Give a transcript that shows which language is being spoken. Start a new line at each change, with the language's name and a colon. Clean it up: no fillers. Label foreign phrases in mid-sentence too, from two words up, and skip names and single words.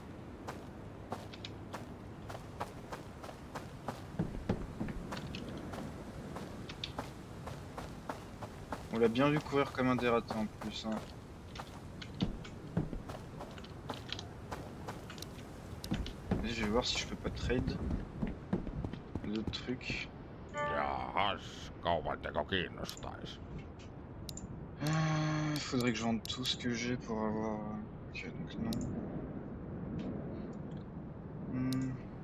French: On l'a bien vu courir comme un dératé en plus. Hein. Vas-y, je vais voir si je peux pas trade. D'autres trucs.
Finnish: Jahas, kaupatteko kiinnostais?
French: Il faudrait que je vende tout ce que j'ai pour avoir... Ok, donc non. Hmm.